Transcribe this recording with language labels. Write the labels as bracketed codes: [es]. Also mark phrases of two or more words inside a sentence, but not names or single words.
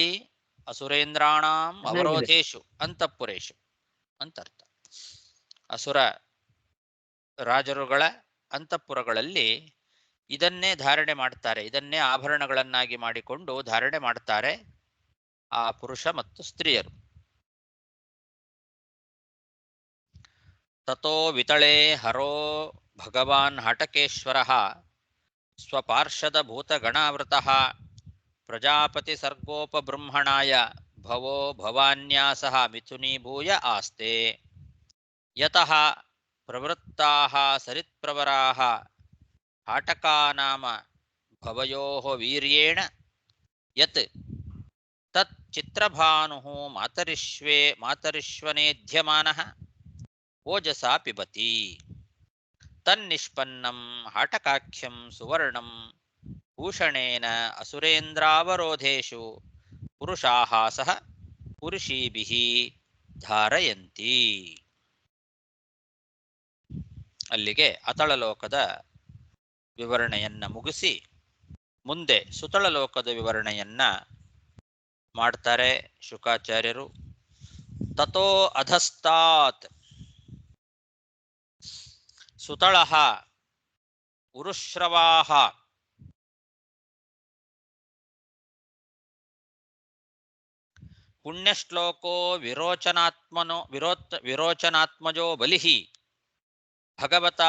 [sa] ಅಸುರೇಂದ್ರಾಣಾಂ ಅವರೋಧೇಶು ಅಂತಃಪುರೇಶು [kn] ಅಂತ ಅರ್ಥ. ಅಸುರ ರಾಜರುಗಳ ಅಂತಃಪುರಗಳಲ್ಲಿ ಇದನ್ನೇ ಧಾರಣೆ ಮಾಡ್ತಾರೆ, ಇದನ್ನೇ ಆಭರಣಗಳನ್ನಾಗಿ ಮಾಡಿಕೊಂಡು ಧಾರಣೆ ಮಾಡ್ತಾರೆ ಆ ಪುರುಷ ಮತ್ತು ಸ್ತ್ರೀಯರು. [sa] ತತೋ ವಿತಳೇ ಹರೋ ಭಗವಾನ್ ಹಟಕೇಶ್ವರಃ ಸ್ವಪಾರ್ಷದ ಭೂತಗಣಾವೃತಃ ಪ್ರಜಾಪತಿ ಸರ್ಗೋಪಬೃಂಹಣಾಯ ಭವೋ ಭವಾನ್ಯಾಸಃ ಮಿಥುನೀಭೂಯ ಆಸ್ತೆ ಯತಃ ಪ್ರವೃತ್ತಾಃ ಸರಿತ್ಪ್ರವರಾಃ ಹಾಟಕಾನಾಮ ಭವಯೋಃ ವೀರ್ಯೇಣ ಯತ್ ತತ್ ಚಿತ್ರಭಾನುಃ ಮಾತರಿಶ್ವನೇಧ್ಯಮಾನಃ ಓಜಸಾ ಪಿಬತಿ ತನ್ನಿಷ್ಪನ್ನಂ ಹಾಟಕಾಖ್ಯಂ ಸುವರ್ಣಂ ಭೂಷಣೇನ ಅಸುರೇಂದ್ರಾವರೋಧೇಷು ಪುರುಷಾಃ ಸಹ ಪುರುಷೀಭಿಃ ಧಾರಯಂತಿ. [kn] ಅಲ್ಲಿಗೆ ಅತಳಲೋಕದ ವಿವರಣೆಯನ್ನ ಮುಗಿಸಿ ಮುಂದೆ ಸುತಳಲೋಕದ ವಿವರಣೆಯನ್ನ ಮಾಡ್ತಾರೆ ಶುಕಾಚಾರ್ಯರು. [sa] ತತೋ ಅಧಸ್ತಾತ್ ಸುತಳಃ ಉರುಶ್ರವಾಃ ಪುಣ್ಯಶ್ಲೋಕೋ ವಿರೋಚನಾತ್ಮಜೋ ಬಲಿಃ ಭಗವತಾ